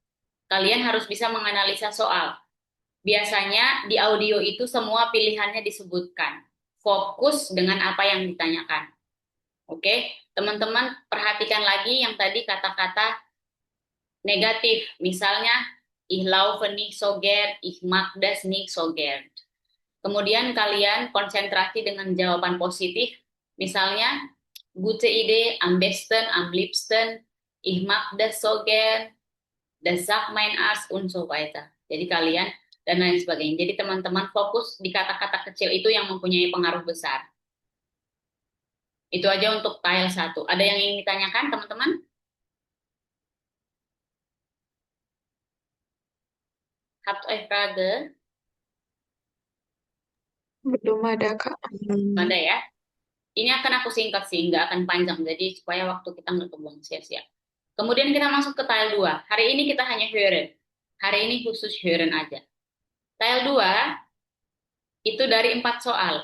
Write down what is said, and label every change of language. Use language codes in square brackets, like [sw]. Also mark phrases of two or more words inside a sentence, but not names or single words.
[id] Kalian harus bisa menganalisa soal. Biasanya di audio itu semua pilihannya disebutkan. Fokus dengan apa yang ditanyakan. Oke, teman-teman perhatikan lagi yang tadi kata-kata negatif. Misalnya, [de] ich laufe nicht so gern, ich mag das nicht so gern. [id] Kemudian kalian konsentrasi dengan jawaban positif. Misalnya, [de] gute Idee, am besten, am liebsten, ich mag das so gern, das sagt mein Arzt, und so weiter. [id] Jadi kalian dan lain sebagainya. Jadi teman-teman fokus di kata-kata kecil itu yang mempunyai pengaruh besar. Itu aja untuk tile 1. Ada yang ingin ditanyakan teman-teman? [de] Habt ihr Frage? [id] Belum ada, Kak. Ada ya? Ini akan aku singkat sih, nggak akan panjang. Jadi supaya waktu kita nggak kebuang sia-sia. Kemudian kita masuk ke tile 2. Hari ini kita hanya hören. Hari ini khusus hören aja. Tile 2 itu dari 4 soal.